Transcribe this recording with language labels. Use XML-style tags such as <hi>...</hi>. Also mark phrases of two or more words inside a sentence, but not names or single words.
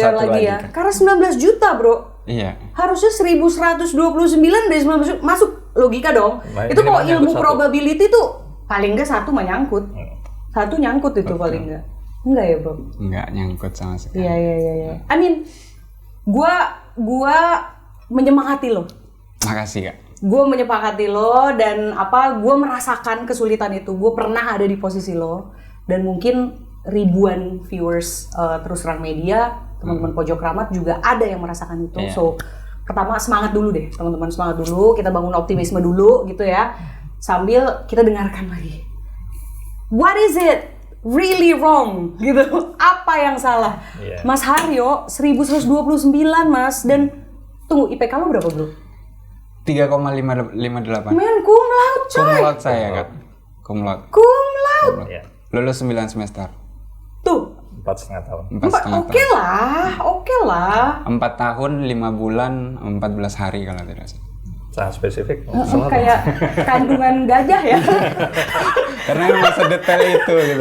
<id>dilihat persatu lagi ya. Kak. Karena 19 juta bro. Iya. Harusnya 1129 dari 19 juta. Masuk logika dong. Nah, Itu kalau ilmu satu. probability tuh paling nggak satu mah nyangkut. Satu nyangkut itu paling nggak. Enggak ya bro? Nggak nyangkut sama sekali. Iya.</id> <en>I mean,</en> <id>gua menyemangati lo. Makasih Kak. Gue menyepakati lo dan gue merasakan kesulitan itu. Gue pernah ada di posisi lo dan mungkin ribuan viewers Terus Terang Media, teman-teman Pojok Ramat juga ada yang merasakan itu. So pertama semangat dulu deh teman-teman, semangat dulu, kita bangun optimisme dulu gitu ya, sambil kita dengarkan lagi.</id> <en>What is it really wrong gitu?</en> <id>Apa yang salah? Mas Haryo 1129 Mas, dan tunggu IPK lo berapa bro? 3,558. Men</id> <la>cum laude</la> <id>coy.</id> <la>Cum laude</la> <id>saya Kak.</id> <la>Cum laude. Cum laude.</la> <id>Iya. Lulus 9 semester. Tuh. 4,5 tahun. 4,5 Oke lah. 4 tahun, 5 bulan, 14 hari kalau tidak salah. Sangat spesifik. Kayak kandungan gajah ya. Karena memang sedetail itu gitu.</id>